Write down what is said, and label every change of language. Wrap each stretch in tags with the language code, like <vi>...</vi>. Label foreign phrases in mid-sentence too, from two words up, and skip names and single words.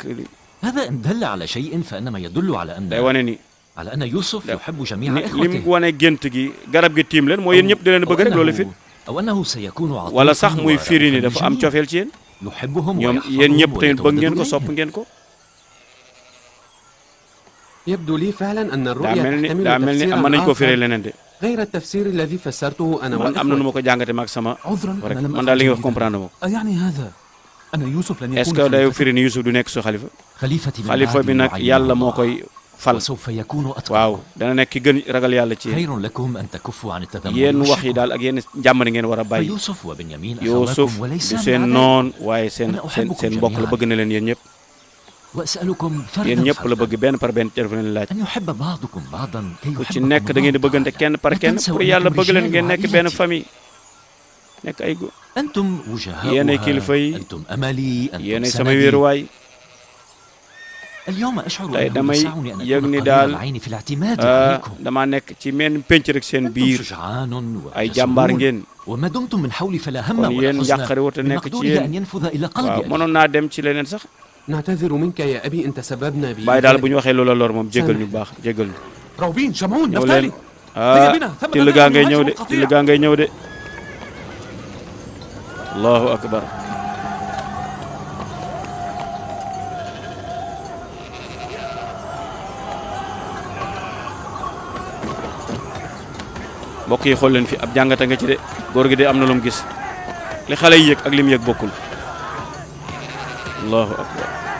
<ar>هذا إن دل على شيء فإنما يدل على أن</ar> <wo>day wane ni</wo> <ar>على أن يوسف يحب جميع</ar> <wo>lim</wo> <ar>إخوته</ar> <wo>wane gént gi garab gi tiim leen mooy yéen ñëpp di leen bëgg rek loolu firi</wo> <ar>أو أنه سيكون عطيفا</ar> <wo>wala sax muy firi ni dafa am cofeel ci yéen</wo> <ar>يحبهم</ar> <wo>ñoom yéen ñëpp tamit bëgg ngeen ko sopp ngeen ko</wo> <ar>يبدو لي فعلا أن</ar> <wo>daa</wo> <ar>الرؤيا</ar> <wo>mel ni</wo> <ar>تحتمل</ar> <wo>mën nañ ko firee</wo> <ar>تفسيرا</ar> <wo>leneen de</wo> <ar>غير التفسير الذي فسرته أنا</ar> <wo>man am na nu ma ko jàngate maag sama rek man daal li nga wax comprendre ma ko</wo> <ar>أيعني هذا أن يوسف لن</ar> <fr>est-ce</fr> <ar>يكون</ar> <wo>que day firi ni Yusuf du nekk sa xalifa</wo> <ar>خليفتي من</ar> <wo>xalifa bi nag yàlla moo koy fal</wo> <ar>وسوف يكون أتقى</ar> <wo>waaw dana nekk ki gën ragal yàlla ci</wo> <ar>خير لكم أن تكفوا عن التذمر</ar> <wo>yéen wax yi daal ak yéen njàmbari ngeen war a bàyyi</wo> <ar>فيوسف وبنيامين</ar> <wo>Yusuf</wo> <ar>أخواتكم وليس</ar> <wo>du seen noon waaye seen mbokk la bëgg na leen yéen ñëpp</wo> <ar>وأسألكم</ar> <wo>yéen</wo> <ar>فردا</ar> <wo>ñëpp la bëgg benn par benn def leen laaj</wo> <ar>أن يحب بعضكم بعضا كي</ar> <wo>ku ci</wo> <ar>يحبكم</ar> <wo>nekk da ngeen di bëggante kenn par kenn pour yàlla bëgg leen ngeen nekk benn famille nekk ay góor</wo> <ar>أنتم</ar> <wo>yéenay kilifa</wo> <ar>وجهاؤها</ar> <wo>yi</wo> <ar>أنتم أملي أنتم</ar> <wo>yéenay sama</wo> <ar>سندي</ar> <wo>wéeruwaay</wo> <ar>اليوم أشعر</ar> <wo>tey</wo> <ar>أنه</ar> <wo>damay</wo> <ar>يسعني أن</ar> <wo>yëg</wo> <ar>أكون</ar> <wo>ni</wo> <ar>قليل</ar> <wo>daal</wo> <ar>العين في الاعتماد عليكم</ar> <wo>damaa nekk ci menn penc rek seen</wo> <ar>أنتم</ar> <wo>biir</wo> <ar>شجعان</ar> <wo>ay jàmbaar</wo> <ar>وجسور</ar> <wo>ngeen</wo> <ar>وما دمتم من حولي فلا هم</ar> <wo>kon</wo> <ar>ولا</ar> <wo>yéen</wo> <ar>حزن</ar> <wo>njàqare wut a nekk ci</wo> <ar>بمقدوره أن</ar> <wo>yéen</wo> <ar>ينفذ إلى</ar> <wo>waaw</wo> <ar>قلبي</ar> <wo>mënoon naa dem ci leneen sax</wo> <ar>نعتذر منك يا أبي أن تسببنا</ar> <wo>bàyyi daal bu ñu waxee loola lor moom jéggal ñu baax jéggal ñu</wo> <ar>روبين شمعون</ar> <wo>ñëw leen</wo> <ar>نفتالي</ar> <wo>till gaa ngay ñëw de till gaa ngay ñëw de</wo> <ar>الله أكبر</ar> <wo>mbokk yi xool leen fi ab jàngata nga ci de góor gi de am na lu mu gis li xale yi yëg ak li mu yëg bokkul</wo> <ar>الله أكبر</ar>